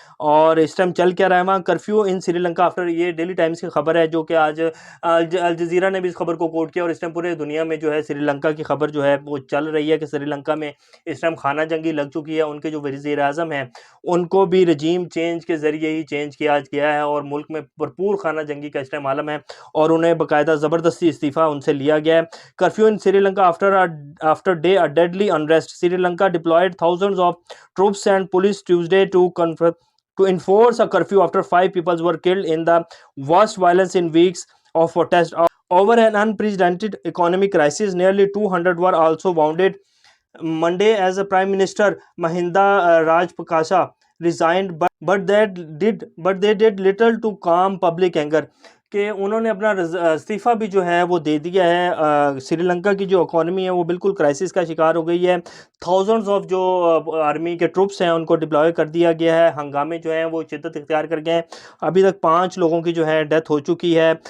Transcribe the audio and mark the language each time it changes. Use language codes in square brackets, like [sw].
[hi] और इस टाइम चल क्या रहा है वहाँ, [en] curfew in Sri Lanka after, [hi] ये डेली टाइम्स की खबर है, जो कि आज अल जज़ीरा ने भी इस खबर को कोट किया। और इस टाइम पूरे दुनिया में जो है श्रीलंका की खबर जो है वो चल रही है कि श्रीलंका में इस टाइम खाना जंगी लग चुकी है। उनके जो वज़ीर आज़म हैं उनको भी रजीम चेंज के ज़रिए ही चेंज किया है और मुल्क में भरपूर खाना जंगी का इस टाइम आलम है और उन्हें बाकायदा ज़बरदस्ती इस्तीफ़ा उनसे लिया गया है। [en] Curfew in Sri Lanka after day a deadly unrest. Sri Lanka deployed thousands of troops and police Tuesday to enforce a curfew after 5 people were killed in the worst violence in weeks of protest over an unprecedented economic crisis. Nearly 200 were also wounded Monday as the Prime Minister Mahinda Rajapaksa resigned, but they did little to calm public anger. [hi] कि उन्होंने अपना इस्तीफ़ा भी जो है वो दे दिया है। श्रीलंका की जो इकॉनमी है वो बिल्कुल क्राइसिस का शिकार हो गई है। थाउजेंड्स ऑफ जो आर्मी के ट्रुप्स हैं उनको डिप्लॉय कर दिया गया है। हंगामे जो हैं वो शिद्दत इख्तियार कर गए हैं। अभी तक 5 लोगों की जो है डेथ हो चुकी है।